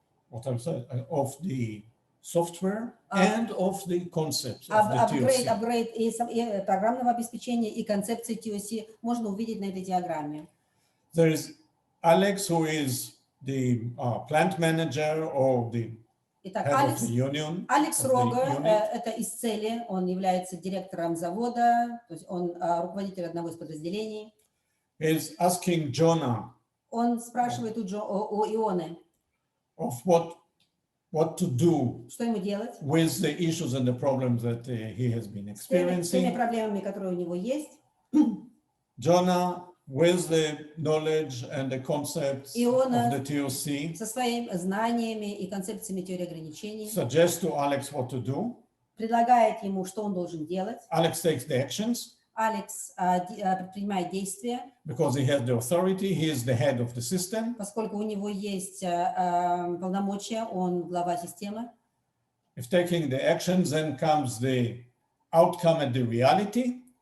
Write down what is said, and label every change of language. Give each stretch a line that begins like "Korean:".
English: What I'm saying, of the software and of the concepts of the TOC.
Russian: Апгрейд и программного обеспечения и концепции TOC можно увидеть на этой диаграмме.
English: There is Alex, who is the plant manager or the
Russian: Итак,
English: head of the union.
Russian: Алекс
English: of the
Russian: Рога,
English: unit.
Russian: это из цели, он является директором завода, то есть он руководитель одного из подразделений.
English: Is asking Jonah
Russian: Он спрашивает у Ионы,
English: of what to do
Russian: что ему делать
English: with the issues and the problems that he has been
Russian: с теми
English: experiencing.
Russian: проблемами, которые у него есть.
English: Jonah, with the knowledge and the concepts
Russian: Иона
English: of the TOC,
Russian: со своими знаниями и концепциями теории ограничений
English: suggests to Alex what to do.
Russian: предлагает ему, что он должен делать.
English: Alex takes the actions
Russian: Алекс предпринимает действия,
English: because he has the authority. He is the head of the system.
Russian: поскольку у него есть полномочия, он глава системы.
English: If taking the actions, then comes the outcome and the reality.